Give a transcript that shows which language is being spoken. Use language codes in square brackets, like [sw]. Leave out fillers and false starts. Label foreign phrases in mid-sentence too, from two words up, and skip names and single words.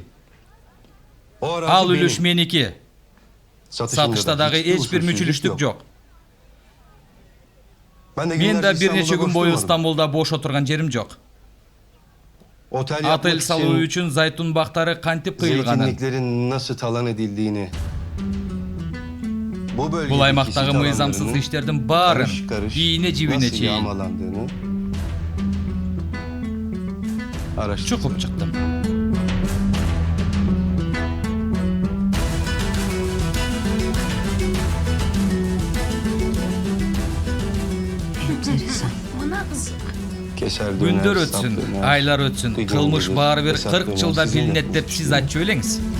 [ky] Ал үлүш меники. Сатышта дагы эч бир мүчүлүштүк жок. Мен да бир нече күн бою Стамбулда бош отурган жерим жок. Отель салуу үчүн зайтун бактары кантип кыйылганын, [tr] nasıl talan edildiğini, [ky] бул аймактагы мыйзамсыз иштердин баарын ийне жибине чейин чукуп чыктым. Күндөр өтсүн, айлар өтсүн, кылмыш баары бир 40 жылда билинет деп сиз айтчу элеңиз.